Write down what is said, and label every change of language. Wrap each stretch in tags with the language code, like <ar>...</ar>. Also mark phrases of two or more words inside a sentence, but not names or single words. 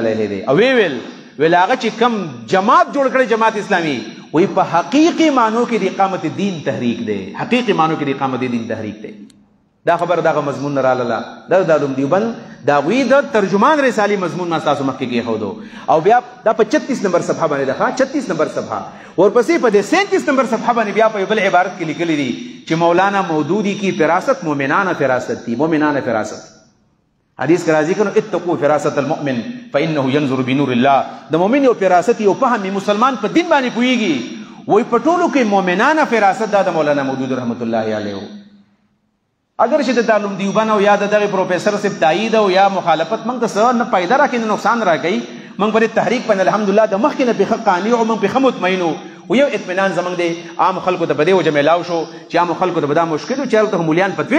<ps>علیه دی او ویل هغه چې کم جماعت جوړ کړی جماعت اسلامي وایي په حقیقي معنو کې د اقامت دین تحریک دی حقیقي معنو کې د اقامت دین تحریک دی دا خبر دغه مضمون نه رالاله دا د علوم دیوبند د هغوی د ترجمان رسالې مضمون ما ستاسو مخکې کېښودو او بیا دا په 36 نمبر صفحه باندې ده 36 نمبر صفحه ورپسې په دې 37 نمبر صفحه باندې بیا په یو بل عبارت کې لیکلی دي چې</ps> <ur>مولانا مودودی کی فراست مومنانه فراست تھی</ur> <ps>مومنانه فراست حدیث کې راځي کنو</ps> <ar>اتقوا فراست المؤمن فانه ينظر بنور الله</ar> <ps>د مؤمن یو فراست یو فهم مسلمان په دین باندې پوهیږي وای په ټولو کې مؤمنانه فراست دا د مولانا مودود</ps> <ar>رحمت الله علیه</ar> <ps>اگر چې د دارالعلوم دیوبند او یا د دغه پروفیسر صاحب تایید او یا مخالفت موږ ته څه نه پیدا راکوي نه نقصان راکوي موږ په دې تحریک باندې الحمدلله د مخکې نه پېښه قانع او موږ پېښه مطمئن و یو اطمینان زموږ دی عام خلکو ته په دې وجه میلاو شو چې عامو خلکو ته به دا مشکل و چې هلته مولیان فتوې</ps>